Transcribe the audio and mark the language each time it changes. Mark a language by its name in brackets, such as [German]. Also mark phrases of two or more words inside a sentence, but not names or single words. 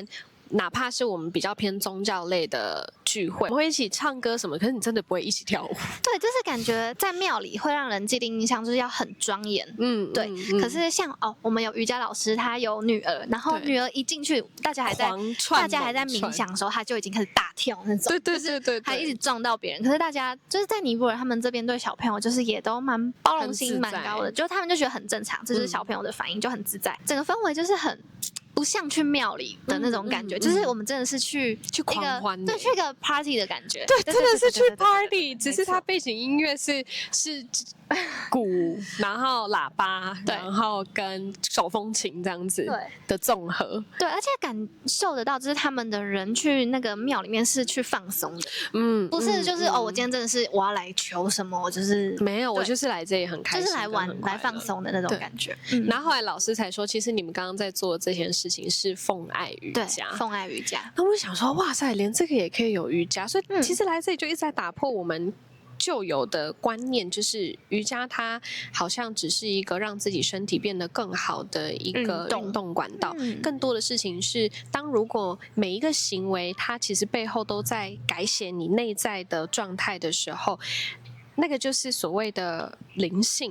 [Chinese] 哪怕是我們比較偏宗教類的聚會，我們會一起唱歌什麼，可是你真的不會一起跳舞。對，就是感覺在廟裡會讓人既定印象就是要很莊嚴。對。可是像我們有瑜伽老師，他有女兒，然後女兒一進去，大家還在冥想的時候，他就已經開始大跳那種。對，還一直撞到別人。可是大家就是在尼泊爾，他們這邊對小朋友就是也都蠻包容心蠻高的，就他們就覺得很正常，這是小朋友的反應，就很自在。整個氛圍就是很。不像去廟裡的那種感覺，就是我們真的是去狂歡，對，去一個 party 的感覺，對，真的是去 party，只是它背景音樂是鼓，然後喇叭，然後跟手風琴這樣子的綜合，對，而且感受得到，就是他們的人去那個廟裡面是去放鬆的，不是就是我今天真的是我要來求什麼，我就是沒有，我就是來這裡很開心，就是來玩來放鬆的那种感覺。然後後來老師才說，其實你們剛剛在做這件事情是奉愛瑜伽，奉愛瑜伽。那我想說，哇塞，連這個也可以有瑜伽，所以其實來這裡就一直在打破我們舊有的觀念，就是瑜伽它好像只是一個讓自己身體變得更好的一個運動管道，更多的事情是，如果每一個行為它其實背後都在改寫你內在的狀態的時候，那個就是所謂的靈性。